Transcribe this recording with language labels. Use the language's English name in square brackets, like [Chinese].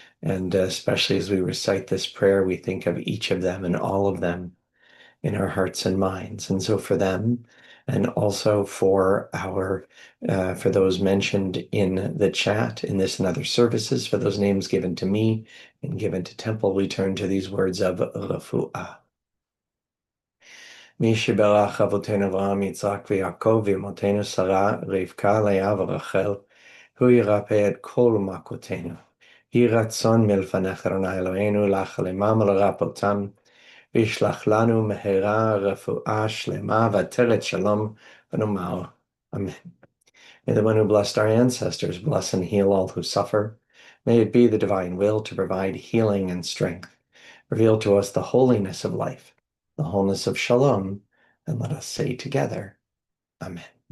[English] And especially as we recite this prayer, we think of each of them and all of them in our hearts and minds. And so for them, and also for for those mentioned in the chat, in this and other services, for those names given to me and given to Temple, we turn to these words of refuah. [Hebrew] מי שברך אבותינו אברהם, יצחק ויעקב, ואמותינו שרה, רבקה, לאה ורחל, הוא ירפא את כל מכותינו. יהי רצון מלפניך, אדוני אלוהינו, להחלימם ולרפאותם, וישלח לנו מהרה רפואה שלמה ועטרת שלום, ונאמר, Amen. [English] May the one who blessed our ancestors bless and heal all who suffer. May it be the divine will to provide healing and strength. Reveal to us the holiness of life, the wholeness of shalom, and let us say together, Amen.